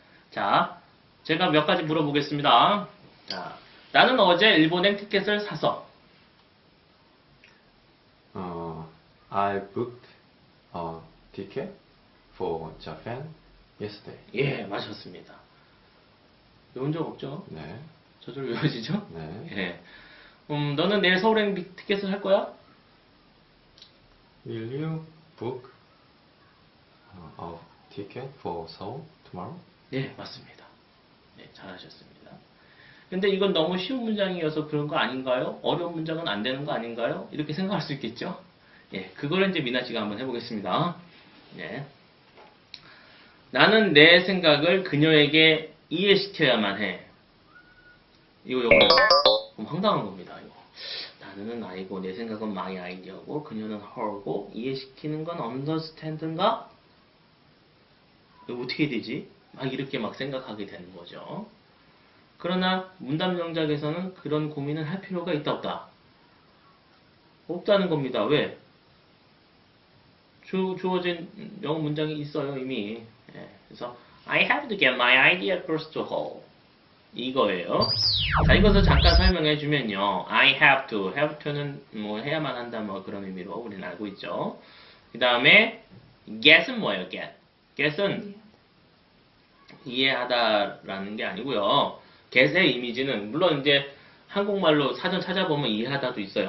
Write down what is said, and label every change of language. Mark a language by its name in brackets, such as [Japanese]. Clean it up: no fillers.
[Korean] 자, 제가 몇 가지 물어보겠습니다. 자, 나는 어제 일본행 티켓을 사서. [English] I booked a ticket for Japan yesterday. [Korean] 예, 맞췄습니다. 외운 적 없죠? 네. 저절로 외워지죠? 네. 예. 너는 내일 서울행 티켓을 할 거야? [English] Will you book a ticket for Seoul tomorrow? [Korean] 네, 맞습니다. 네, 잘하셨습니다. 근데 이건 너무 쉬운 문장이어서 그런 거 아닌가요? 어려운 문장은 안 되는 거 아닌가요? 이렇게 생각할 수 있겠죠? 예, 그걸 이제 미나 씨가 한번 해보겠습니다. 네. 나는 내 생각을 그녀에게 이해시켜야만 해. 이거 좀 황당한 겁니다. 이거. 나는 아이고 내 생각은 [English] my idea [Korean] 고 그녀는 her고 이해시키는 건 understand인가? 이거 어떻게 되지? 막 이렇게 막 생각하게 되는 거죠. 그러나 문답 영작에서는 그런 고민을 할 필요가 있다 없다? 없다는 겁니다. 왜? 주어진 영어 문장이 있어요 이미. 예, 그래서 [English] I have to get my idea across to her [Korean] 이거예요. 자, 이것을 잠깐 설명해 주면요. [English] I have to [Korean] 는 뭐 해야만 한다 뭐 그런 의미로 우리는 알고 있죠. 그 다음에 get은 뭐예요? get은 이해하다라는 게 아니고요. get의 이미지는 물론 이제 한국말로 사전 찾아보면 이해하다도 있어요.